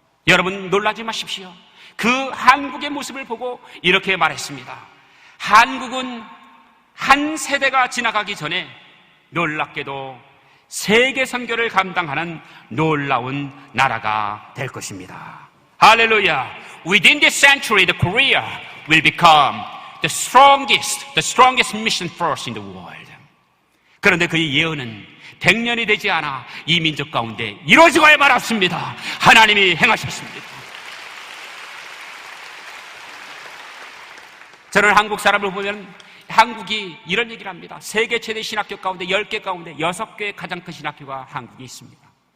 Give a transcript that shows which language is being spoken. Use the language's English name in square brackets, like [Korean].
[Korean] 여러분 놀라지 마십시오. 그 한국의 모습을 보고 이렇게 말했습니다. 한국은 한 세대가 지나가기 전에 놀랍게도 세계 선교를 감당하는 놀라운 나라가 될 것입니다. 할렐루야. [English] Within this century, the Korea will become the strongest mission force in the world. [Korean] 그런데 그의 예언은 100년이 되지 않아 이 민족 가운데 이루어지고야 말았습니다. 하나님이 행하셨습니다. 저는 한국 사람을 보면 한국이 이런 얘기를 합니다. 세계 최대 신학교 가운데 10개 가운데 6개의 가장 큰 신학교가 한국에 있습니다.